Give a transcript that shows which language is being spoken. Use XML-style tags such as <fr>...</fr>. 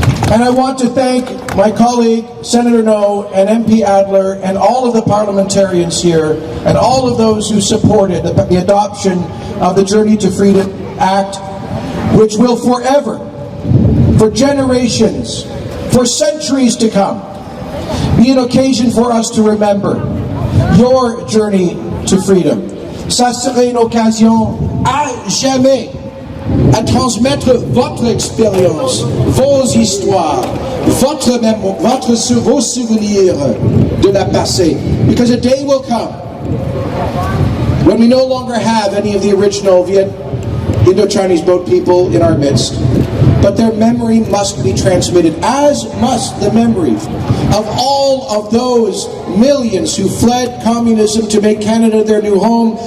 <en>And I want to thank my colleague, Senator No, and MP Adler, and all of the parliamentarians here, and all of those who supported the adoption of the Journey to Freedom Act, which will forever, for generations, for centuries to come, be an occasion for us to remember your journey to freedom.</en> <fr>Ça serait une occasion à jamais à transmettre votre expérience, vos histoires, vos souvenirs de la passé.</fr> <en>Because a day will come when we no longer have any of the original Indo-Chinese boat people in our midst, but their memory must be transmitted, as must the memory of all of those millions who fled communism to make Canada their new home.</en>